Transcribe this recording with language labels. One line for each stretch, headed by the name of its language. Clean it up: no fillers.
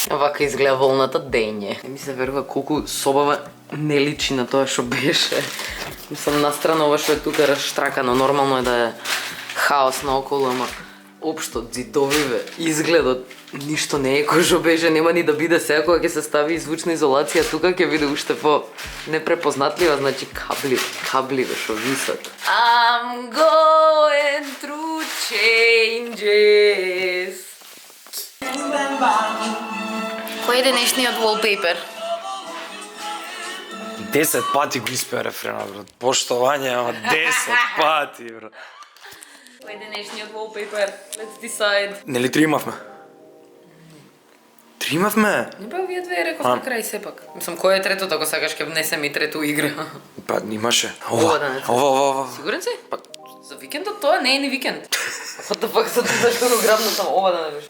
Macedonian: Вака изгледа волната дење. Не ми се верува колку собава не личи на тоа што беше. Мислам, настрана ова што е тука расштракано, нормално е да е хаос наоколу, ама општо зидовиве, изгледот, ништо не е кој што беше, нема ни да биде сега кога ќе се стави звучна изолација, тука ќе биде уште по непрепознатлива, значи кабливе што висат.
English: I'm going through changes.
Macedonian: Кој е денешниот wallpaper? 10 пати го испеа рефренот, брат. Поштовање, ама 10 пати, брат. Кој е денешниот wallpaper?
English: Let's decide.
Macedonian: Нели три имавме? Три имавме? Не бе, вие две реков на крај сепак. Мислам, кој е третото, ако сакаш ќе внесем и трето игра? Па, имаше. Ова да не. Ова. Сигурен си? Па, за викендот тоа не е ни викенд.
English: What the fuck,
Macedonian: за тоа што го грабна само ова да не беше.